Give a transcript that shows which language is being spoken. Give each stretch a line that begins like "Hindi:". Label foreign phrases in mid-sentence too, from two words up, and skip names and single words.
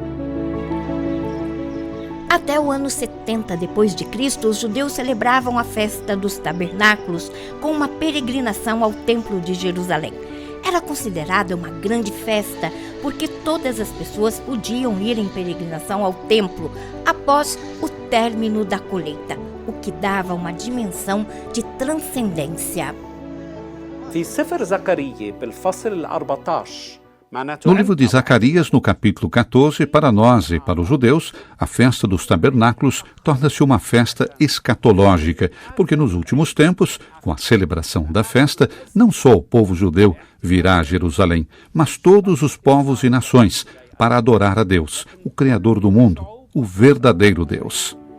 Portuguese: Até o ano 70 d.C., os judeus celebravam a festa dos tabernáculos com uma peregrinação ao Templo de Jerusalém. Era considerada uma grande festa porque todas as pessoas podiam ir em peregrinação ao templo após o término da colheita, o que dava uma dimensão de transcendência.
Arabic: في سفر زكريا بالفصل ال14
Portuguese: No livro de Zacarias, no capítulo 14, para nós e para os judeus, a festa dos tabernáculos torna-se uma festa escatológica, porque nos últimos tempos, com a celebração da festa, não só o povo judeu virá a Jerusalém, mas todos os povos e nações, para adorar a Deus, o Criador do mundo, o verdadeiro Deus.